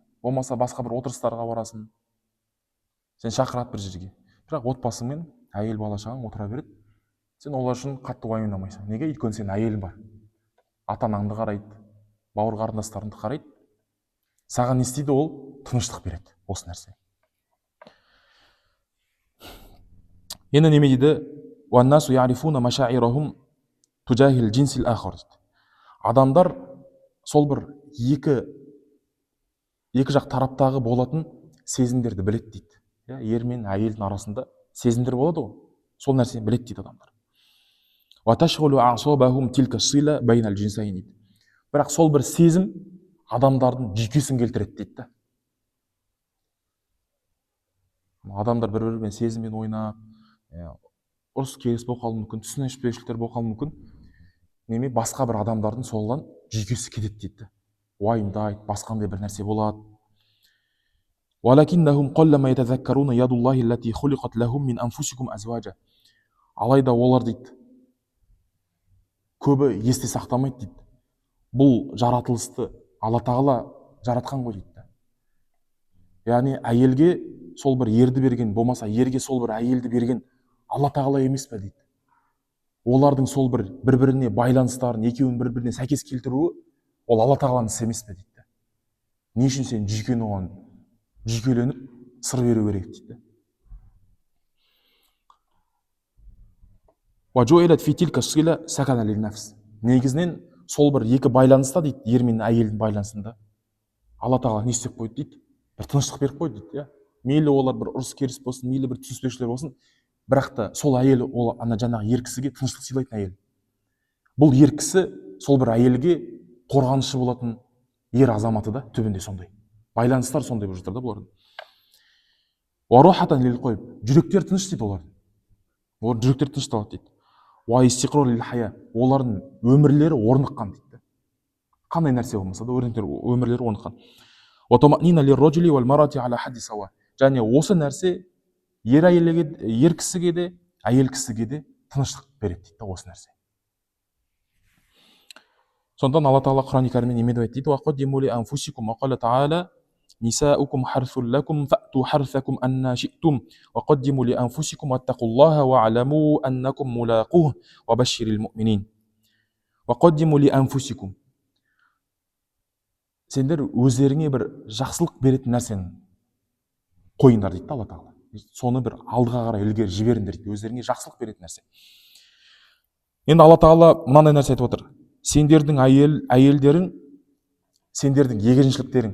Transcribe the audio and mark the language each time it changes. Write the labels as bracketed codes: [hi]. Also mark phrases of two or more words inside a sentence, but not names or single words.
[kk] Болмаса басқа бір отырыстарға барасың, сен шақырады бір жерге, бірақ отбасыңмен әйел бала шағаң отыра береді, сен олар үшін қатты уайымдамайсың. Неге? Өйткені сенің әйелің бар, ата анаңды қарайды, бауыр қарындастарыңды қарайды. Саған не істейді? Ол тыныштық береді, осы нәрсе. Енді неме дейді? [ar] وَالنَّاسُ يَعْرِفُونَ مَشَاعِرَهُمْ تُجَاهِ الْجِنْسِ الْآخَرِ. [kk] Адамдар сол бір екі жақ тараптағы болатын сезімдерді біледі дейді. Ер мен әйелдің арасында сезімдер болады ғой, сол нәрсені біледі дейді адамдар. [ar] وَتَشْغُلُ أَعْصَابَهُمْ تِلْكَ الصِّلَةُ بَيْنَ الْجِنْسَيْنِ дейді. [kk] Бірақ сол бір сезім адамдардың жүйкесін келтіреді дейді. Адамдар бір-бірімен сезіммен ойнап, ұрыс керіс болып қалуы мүмкін, түсініспеушіліктер болып қалуы мүмкін. Неме басқа бір адамдардың солдан жүйкесі кетеді дейді. Уайымдайды, басқандай бір нәрсе болады. [ar] وَلَكِنَّهُمْ قَلَّمَا يَتَذَكَّرُونَ يَدُ اللَّهِ الَّتِي خُلِقَتْ لَهُمْ مِنْ أَنْفُسِكُمْ أَزْوَاجًا. [kk] Алайда олар дейді, көбі есте сақтамайды дейді. Бұл жаратылысты Алла Тағала жаратқан ғой дейді. Яғни әйелге сол бір ерді берген, болмаса ерге сол бір әйелді берген Алла Тағала емес пе дейді. Олардың сол бір-біріне байланыстарын, екеуін бір-біріне сәйкес келтіруі, ол Алла Тағаланың ісі емес пе дейді. Не үшін сен жүйкені оған жүйкеленіп сыр беру керек дейді. [ar] وَجُعِلَتْ فِي تِلْكَ الصِّلَةِ سَكَنًا لِلنَّفْسِ. [kk] Негізінен сол бір екі байланыста дейді, ер мен әйелдің байланысында Алла Тағала не істеп қойды дейді, бір тыныштық беріп қойды дейді. Мейлі олар бір ұрыс керіс болсын, мейлі бір түсініспеушіліктер болсын, бірақ та сол әйел, ол жаңағы ер кісіге тыныштық сыйлайтын әйел. Бұл ер кісі сол бір әйелге қорғанышы болатын ер азаматы да түбінде сондай. Байланыстар сондай болып жатыр да бұлардың. [ar] وَرُوحَةً لِلْقَلْبِ. [kk] Жүректер тыныш дейді олардың. Олар жүректер тынышталады дейді. [ar] وَإِسْتِقْرَارٌ لِلْحَيَاةِ. [kk] Олардың өмірлері орныққан дейді. Қандай нәрсе болмаса да өмірлері орныққан. [ar] وَطَمَأْنِينَ لِلرَّجُلِ وَالْمَرْأَةِ عَلَى حَدِّ سَوَاءٍ. [kk] Және осы нәрсе ер кісіге де, әйел кісіге де тыныштық береді дейді осы нәрсе. Сондан Алла Тағала Құран-ы Кәрімде неме деп айтты дейді? [ar] وَقَدِّمُوا لِأَنفُسِكُمْ وَقَالَ تَعَالَى نِسَاؤُكُمْ حَرْثٌ لَكُمْ فَأْتُوا حَرْثَكُمْ أَنَّا شِئْتُمْ وَقَدِّمُوا لِأَنفُسِكُمْ وَاتَّقُوا اللَّهَ وَاعْلَمُوا أَنَّكُمْ مُلَاقُوهُ وَبَشِّرِ الْمُؤْمِنِينَ. وَقَدِّمُوا لِأَنفُسِكُمْ. [kk] Сендер өздеріңе бір жақсылық беретін нәрсені қойыңдар дейді Алла Тағала. Соны бір алдыға қарай ілгері жіберіңдер дейді, өздеріңе жақсылық беретін нәрсе. Енді Алла Тағала мынандай нәрсе айтып отыр. Сендердің әйелдерің, сендердің егіншіліктерің.